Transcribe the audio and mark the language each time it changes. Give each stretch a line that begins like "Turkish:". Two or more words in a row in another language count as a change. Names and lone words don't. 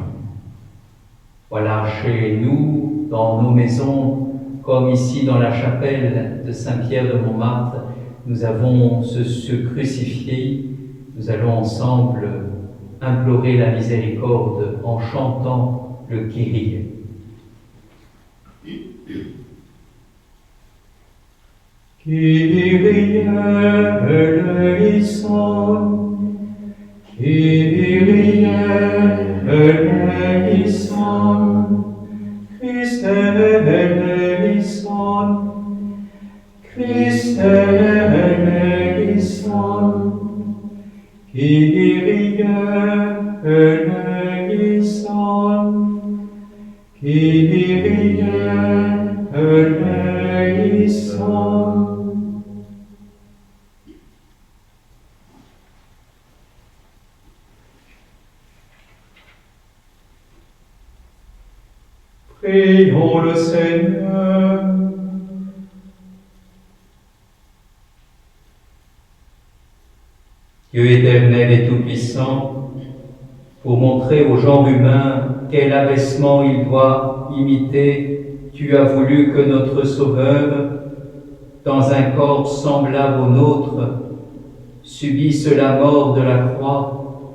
French: Voilà, chez nous, dans nos maisons, comme ici dans la chapelle de Saint-Pierre de Montmartre, nous avons ce crucifié. Nous allons ensemble implorer la miséricorde en chantant le Kyrie.
Greek: Κύριε ελέησον, Κύριε ελέησον, Χριστέ ελέησον, Χριστέ ελέησον, Κύριε ελέησον, Κύριε ελέησον.
French: Prions le Seigneur. Dieu éternel et tout-puissant, pour montrer au genre humain quel abaissement il doit imiter, tu as voulu que notre Sauveur, dans un corps semblable au nôtre, subisse la mort de la croix.